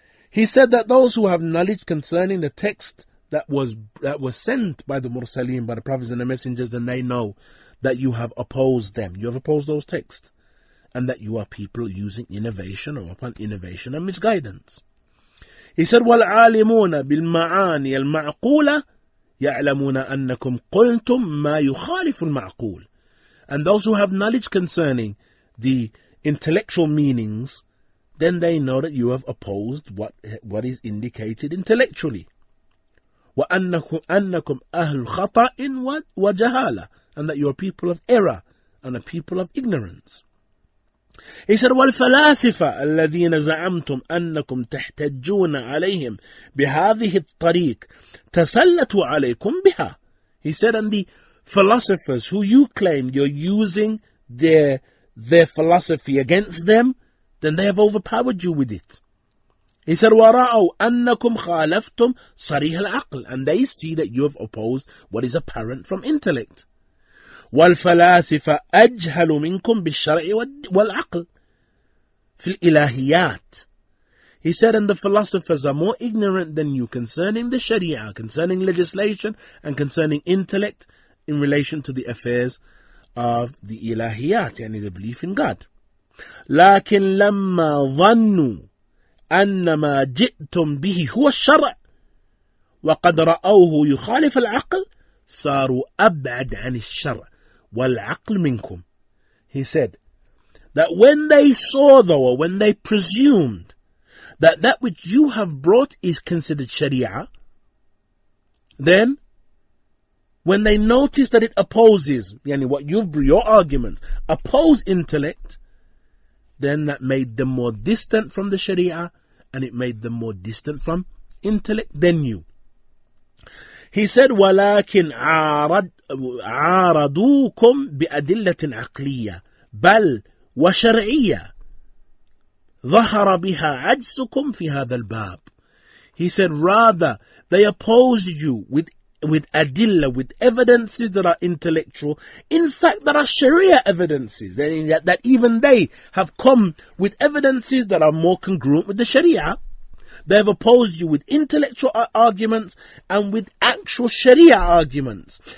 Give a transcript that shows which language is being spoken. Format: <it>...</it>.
<en>He said that those who have knowledge concerning the text that was sent by the Mursaleen, by the prophets and the messengers, then they know that you have opposed them. You have opposed those texts. And that you are people using innovation or upon innovation and misguidance. He said,</en> <ar>وَالْعَالِمُونَ بِالْمَعَانِيَ الْمَعْقُولَةِ يَعْلَمُونَ أَنَّكُمْ قُلْتُمْ مَا يُخَالِفُ الْمَعْقُولِ.</ar> <en>And those who have knowledge concerning the intellectual meanings, then they know that you have opposed what is indicated intellectually.</en> <ar>وَأَنَّكُمْ أَهْلُ خَطَأٍ وَجَهَالَةٍ.</ar> <en>And that you are people of error and a people of ignorance. He said,</en> <ar>وَالْفَلَاسِفَةَ الَّذِينَ زَعَمْتُمْ أَنَّكُمْ تَحْتَجُّونَ عَلَيْهِمْ بِهَذِهِ الطَّرِيقِ تَسَلَّتُوا عَلَيْكُمْ بِهَا.</ar> <en>He said, and the philosophers who you claim you're using their philosophy against them, then they have overpowered you with it. He said,</en> <ar>وَرَأَوْا أَنَّكُمْ خَالَفْتُمْ صَرِيحَ الْعَقْلِ.</ar> <en>And they see that you have opposed what is apparent from intellect.</en> <ar>والفلاسفة أجهل منكم بالشرع والعقل في الإلهيات.</ar> <en>He said, and the philosophers are more ignorant than you concerning the Sharia, concerning legislation, and concerning intellect in relation to the affairs of the ilahiyat, yani the belief in God.</en> <ar>لكن لما ظنوا أن ما جئتم به هو الشرع وقد رأوه يخالف العقل صاروا أبعد عن الشرع وَالْعَقْلِ مِنْكُمْ.</ar> <en>He said that when they saw, though, or when they presumed that which you have brought is considered Sharia, then when they noticed that it opposes, yani what your arguments oppose intellect, then that made them more distant from the Sharia, and it made them more distant from intellect than you. He said,</en> <ar>وَلَكِنْ عَارَضُوكُمْ بِأَدِلَّةٍ عَقْلِيَّةٍ بَلْ وَشَرْعِيَّةٍ ظَهَرَ بِهَا عَجْزُكُمْ فِي هَذَا الْبَابِ.</ar> <en>He said, rather, they opposed you with adilla, with evidences that are intellectual. In fact, there are Sharia evidences, that even they have come with evidences that are more congruent with the Sharia. They have opposed you with intellectual arguments and with actual Sharia arguments.</en>